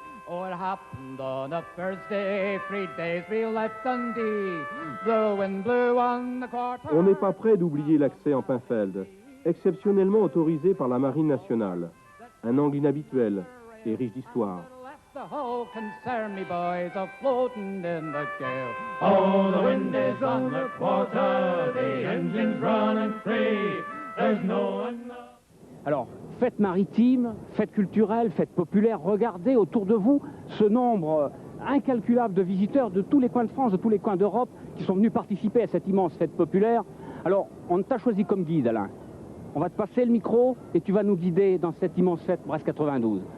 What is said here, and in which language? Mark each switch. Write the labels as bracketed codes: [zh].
[en] Oh, it happened on a Thursday, 3 days we left Dundee. The wind blew on the quarter. [fr] On n'est pas prêt d'oublier l'accès en Pinfeld, exceptionnellement autorisé par la Marine nationale. Un angle inhabituel et riche d'histoire. [en] The whole concern, me boys, are floating in the gale. Oh, the wind is on the quarter, the engine's running free. There's no one. [fr] Alors, fête maritime, fête culturelle, fête populaire, regardez autour de vous ce nombre incalculable de visiteurs de tous les coins de France, de tous les coins d'Europe qui sont venus participer à cette immense fête populaire. Alors, on t'a choisi comme guide, Alain. On va te passer le micro et tu vas nous guider dans cette immense fête Brest 92.